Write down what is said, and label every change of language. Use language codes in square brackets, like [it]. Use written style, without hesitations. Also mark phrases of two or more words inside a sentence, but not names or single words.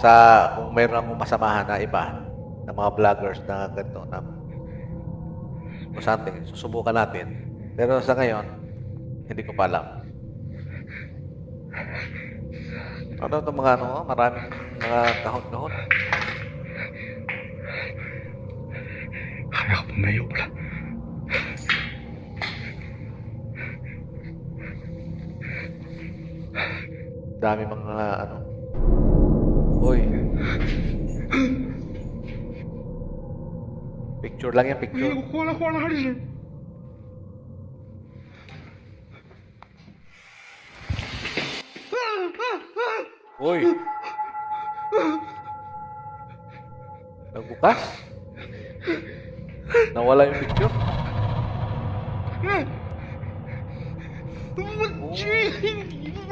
[tl] Sa kung mayroon akong masamahan na iba, ng mga vloggers na ganito, na o something, susubukan natin. Pero sa ngayon, hindi ko pa alam. Ano itong mga maraming mga kahon-kahon. [zh] 还好没有了。 [tl] Dami mga Uy. Picture lang yan, [zh] 哎 [tl] picture. [zh] 呦，哗啦哗啦的声。 [tl] Uy. Nagbukas. Nawala yung picture. [zh] 我去你！